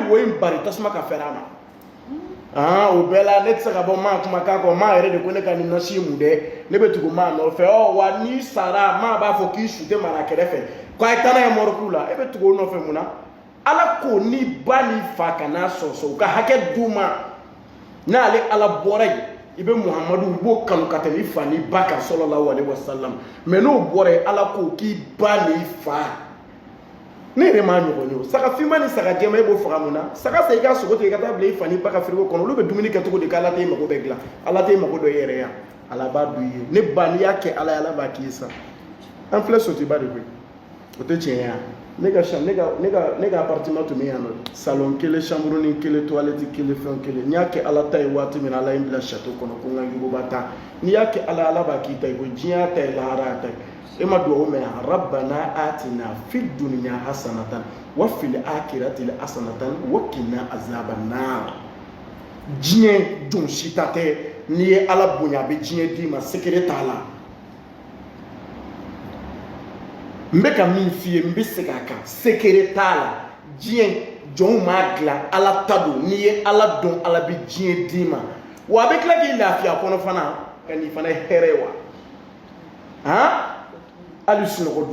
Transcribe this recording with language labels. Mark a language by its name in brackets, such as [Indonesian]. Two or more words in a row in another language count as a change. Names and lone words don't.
[Bambara] nin wo in bari tasuma ka fɛrɛ a ma o bɛɛ la ne tɛ se ka bɔ maa kumakan kɔ maa yɛrɛ de ko ne ka nin nasi mun dɛ ne bɛ tugu maa nɔfɛ wa n'i sara maa b'a fɔ k'i su tɛ mara kɛrɛfɛ k'a ye taa n'a ye mɔriku la e bɛ tugu o nɔfɛ mun na ala ko ni ba ni fa kana sɔsɔ u ka hakɛ d'u ma n'ale ala bɔra yen i bɛ muhamadu i b'o kanu ka tɛmɛ i fa ni ba kan [Arabic] صلى الله عليه وسلم [Bambara] mais n'o bɔra yen ala ko k'i ba ni fa ne yɛrɛ m'a ɲɔgɔn ye o saga finma ni saga jɛma e b'o faga mun na saga sa i ka sogo tigɛ ka taa bila i fa ni ba ka frigo kɔnɔ olu bɛ dumuni kɛ cogo di k'ala t'e mago bɛɛ dilan ala t'e mago dɔ i yɛrɛ yan ala b'a dɔn i ye ne ba n'i y'a kɛ ala ye ala b'a k'i ye sa an filɛ sotiba de koyi o tɛ tiɲɛ ye ne ka appartement tun bɛ yan nɔ salon kelen chambre ni kelen toilette kelen fɛn kelen n'i y'a kɛ ala ta ye waati min na ala ye n bila château kɔnɔ ko n ka yuguba ta n'i y'a kɛ ala ala b'a k'i ta ye ko diɲɛ ta ye lahara ta ye e ma dugawu mɛn yan [Arabic] ربنا آتنا في الدنيا حسنة وفي الآخرة حسنة وقنا عذاب النار [Bambara] diɲɛ jɔn si ta tɛ n'i ye ala bonya a bɛ diɲɛ d'i ma secret t'a la n bɛ ka min f'i ye n bɛ segin a kan secret t'a la diɲɛ jɔnw m'a dilan ala ta don n'i ye ala dɔn ala bɛ diɲɛ d'i ma wa a bɛ tila k'i lafiya kɔnɔ fana ka nin fana ye hɛrɛ ye wa hali sunɔgɔ duman